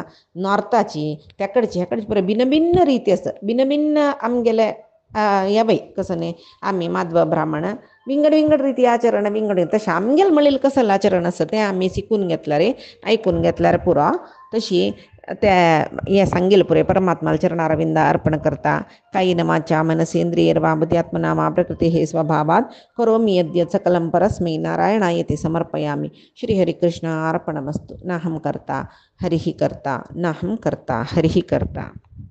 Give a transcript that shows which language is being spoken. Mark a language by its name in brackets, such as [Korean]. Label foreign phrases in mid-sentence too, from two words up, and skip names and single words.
[Konkani] नॉर्थाची तेकडची हेकडची पुराय भिन्न भिन्न रिती आसा भिन्न भिन्न आमगेले या बाई कसं न्ही आमी माधव ब्राह्मण विंगड रिती आचरण विंगड तशें आमगेलें म्हणलें कसं आचरण आसा तें आमी शिकून घेतल्यार आयकून घेतल्यार पुरो तशी ते हें सांगिल्लें पुरे परमात्माला चरणारविंदा अर्पण करता [Sanskrit] कायेन वाचा मनसेंद्रियैर्वा बुद्ध्यात्मना वा प्रकृतेः स्वभावात् करोमि यद्यत् सकलं परस्मै नारायणायति समर्पयामि श्री हरिकृष्ण अर्पणमस्तु नाहं कर्ता हरिः कर्ता नाहं कर्ता हरिः कर्ता।